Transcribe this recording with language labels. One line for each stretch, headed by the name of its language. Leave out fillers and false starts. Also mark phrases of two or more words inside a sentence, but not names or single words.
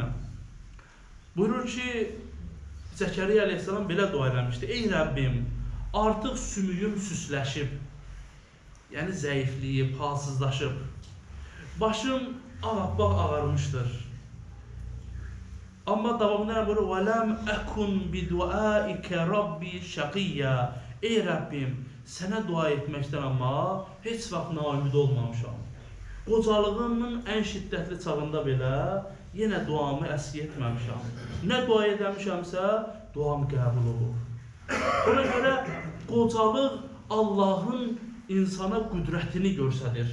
Azerbaijani: Buyurur ki, Zəkəriyya aleyhissalam belə dua eləmişdi. Ey Rəbbim, artıq sümüyüm süsləşib, yəni zəifliyib, halsızlaşıb. Başım ağappaq ağarmışdır. Amma davamında nə buyurur?
Arabic: وَلَمْ أَكُنْ بِدُعَائِكَ رَبِّ شَقِيَّ.
Azerbaijani: Ey Rəbbim, sənə dua etməkdən amma heç vaxt naümid olmamışam. Qocalığımın ən şiddətli çağında belə yenə duamı əski etməmişəm. Nə dua edəmişəmsə, duam qəbul olur. Ona görə qocalıq Allahın insana qüdrətini göstərir.